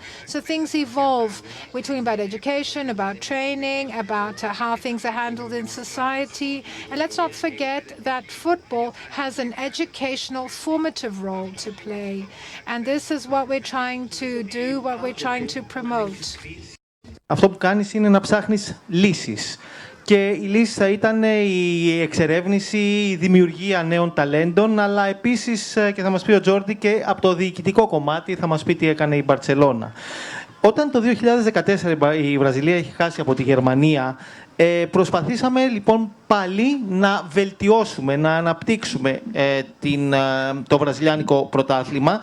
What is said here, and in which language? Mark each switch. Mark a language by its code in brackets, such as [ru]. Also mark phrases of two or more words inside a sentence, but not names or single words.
[en] So things evolve. We're talking about education, about training, about how things are handled in society. And let's not forget that football has an educational, formative role to play. And this is what we're trying to do, what we're trying to promote. [el] Αυτό που κάνεις είναι να ψάχνεις λύσεις. Και η λύση θα ήταν η εξερεύνηση, η δημιουργία νέων ταλέντων, αλλά επίσης, και θα μας πει ο Τζόρντι, και από το διοικητικό κομμάτι θα μας πει τι έκανε η Μπαρτσελώνα. Όταν το 2014 η Βραζιλία έχει χάσει από τη Γερμανία, προσπαθήσαμε λοιπόν πάλι να βελτιώσουμε, να αναπτύξουμε το βραζιλιάνικο πρωτάθλημα.